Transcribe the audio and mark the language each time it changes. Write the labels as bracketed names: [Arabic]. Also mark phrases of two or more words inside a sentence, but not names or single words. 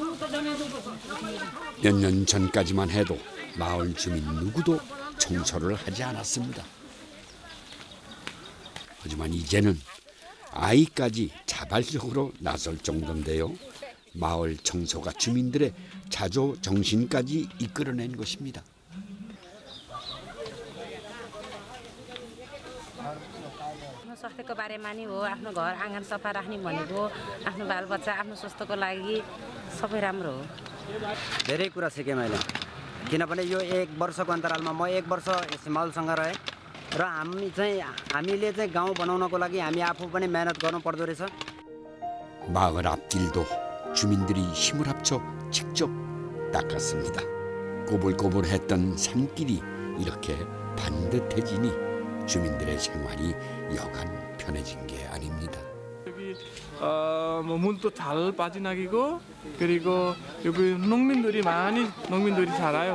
[Korean] 몇 년 전까지만 해도 마을 주민 누구도 청소를 하지 않았습니다. 하지만 이제는 아이까지 자발적으로 나설 정도인데요. 마을 청소가 주민들의 자조 정신까지 이끌어낸 것입니다. [Nepali] स्वास्थ्यको बारेमा नि हो आफ्नो घर आँगन सफा राख्ने भनेको आफ्नो बालबच्चा आफ्नो स्वास्थ्यको लागि सबै राम्रो हो। धेरै कुरा सिकेँ मैले किनभने यो 1 वर्षको अन्तरालमा म 1 वर्ष सिमालसँग रहेँ र हामीले चाहिँ गाउँ बनाउनको लागि हामी आफू पनि मेहनत गर्नु पर्दो रहेछ। [Korean] 마을 앞길도 주민들이 힘을 합쳐 직접 닦았습니다. 꼬불꼬불했던 산길이 이렇게 반듯해지니 주민들의 생활이 여간 편해진 게 아닙니다. 여기 물도 잘 빠져나가고 그리고 여기 농민들이 살아요.